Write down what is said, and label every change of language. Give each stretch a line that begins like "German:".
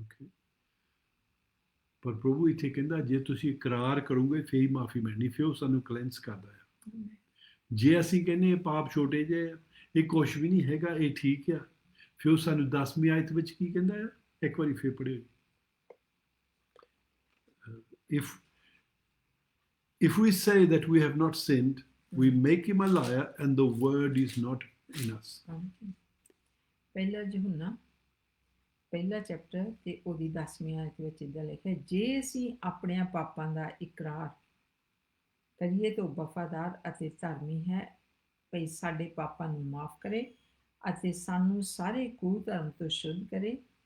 Punjabi: Okay, ਪਰ ਪ੍ਰਭੂ ਇੱਥੇ ਕਹਿੰਦਾ ਜੇ ਤੁਸੀਂ ਇਕਰਾਰ ਕਰੋਗੇ ਫੇਰ ਹੀ ਮਾਫੀ ਮਿਲਣੀ, ਫਿਰ ਉਹ ਸਾਨੂੰ ਕਲੈਂਸ ਕਰਦਾ ਹੈ।
English: Amen.
Punjabi: ਜੇ ਅਸੀਂ ਕਹਿੰਦੇ ਹਾਂ ਪਾਪ ਛੋਟੇ ਜਿਹੇ ਆ, ਇਹ ਕੁਛ ਵੀ ਨਹੀਂ ਹੈਗਾ, ਇਹ ਠੀਕ ਆ, ਫਿਰ ਉਹ ਸਾਨੂੰ 10ਵੀਂ ਆਇਤ ਵਿੱਚ ਕੀ ਕਹਿੰਦਾ ਹੈ, ਇੱਕ ਵਾਰੀ ਫਿਰ ਪੜ੍ਹਿਓ।
English: If we say that we have not sinned, we make him a liar and the word is not in us. Amen.
Punjabi: ਪਹਿਲਾ ਯਹੂਨਾ ਪਹਿਲਾ ਚੈਪਟਰ ਤੇ ਉਹਦੀ 10ਵੀਂ ਆਇਤ ਵਿੱਚ ਇਦਾਂ ਲਿਖਿਆ, ਜੇ ਅਸੀਂ ਆਪਣੇ ਪਾਪਾਂ ਦਾ ਇਕਰਾਰ ਕਰੀਏ ਤਾਂ ਉਹ ਵਫਾਦਾਰ ਅਤੇ ਧਰਮੀ ਹੈ, ਭਈ ਸਾਡੇ ਪਾਪਾਂ ਨੂੰ ਮਾਫ ਕਰੇ ਅਤੇ ਸਾਨੂੰ ਸਾਰੇ ਕੁਧਰਮ ਤੋਂ ਸ਼ੁੱਧ ਕਰੇ।